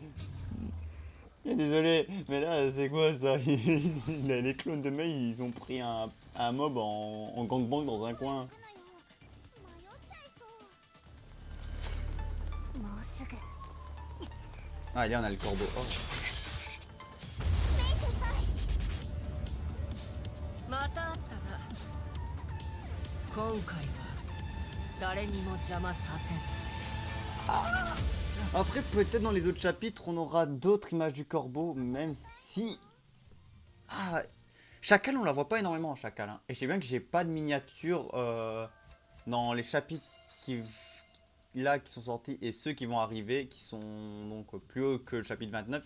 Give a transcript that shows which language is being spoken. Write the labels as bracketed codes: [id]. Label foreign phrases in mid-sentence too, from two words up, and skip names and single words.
[fr] Désolé, mais là, c'est quoi ça? Les clones de Mei, ils ont pris un mob en gangbang dans un coin. [ja] 迷っちゃいそうもうすぐ [fr] Ah, allez, on a le corbeau. Oh. [ja] メイ先輩またあったな。今回は誰にも邪魔させん。 [fr] Après, peut-être dans les autres chapitres, on aura d'autres images du corbeau, même si... Ah, Chacal, on la voit pas énormément, Chacal. Hein. Et je sais bien que j'ai pas de miniature dans les chapitres qui sont sortis et ceux qui vont arriver, qui sont donc plus hauts que le chapitre 29.